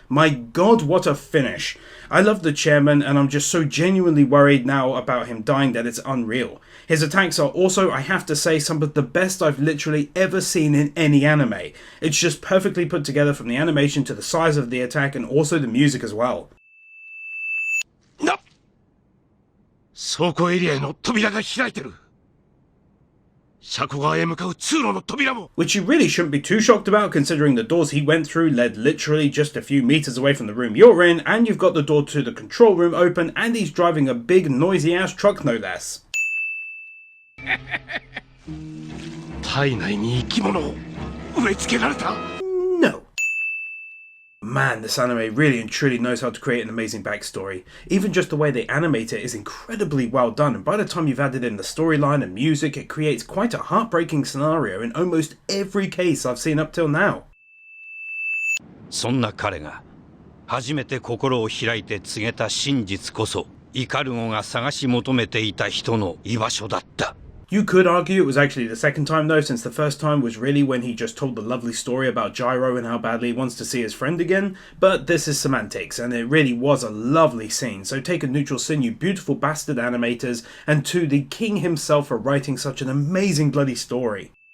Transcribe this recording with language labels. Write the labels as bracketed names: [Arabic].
[English] My god, what a finish. I love the chairman and I'm just so genuinely worried now about him dying that it's unreal. His attacks are also, I have to say, some of the best I've literally ever seen in any anime. It's just perfectly put together from the animation to the size of the attack and also the music as well. [Japanese] 倉庫エリアへの扉が開いてる。車庫側へ向かう通路の扉も。 [English] Which you really shouldn't be too shocked about considering the doors he went through led literally just a few meters away from the room you're in, and you've got the door to the control room open, and he's driving a big noisy ass truck no less. [Japanese] 体内に生き物を植え付けられた。 [English] No. Man, this anime really and truly knows how to create an amazing backstory. Even just the way they animate it is incredibly well done, and by the time you've added in the storyline and music, it creates quite a heartbreaking scenario in almost every case I've seen up till now. [Japanese] そんな彼が初めて心を開いて告げた真実こそイカルゴが探し求めていた人の居場所だった。 [English] You could argue it was actually the second time though, since the first time was really when he just told the lovely story about Gyro and how badly he wants to see his friend again, but this is semantics, and it really was a lovely scene, so take a neutral sin, you beautiful bastard animators, and to the king himself for writing such an amazing bloody story.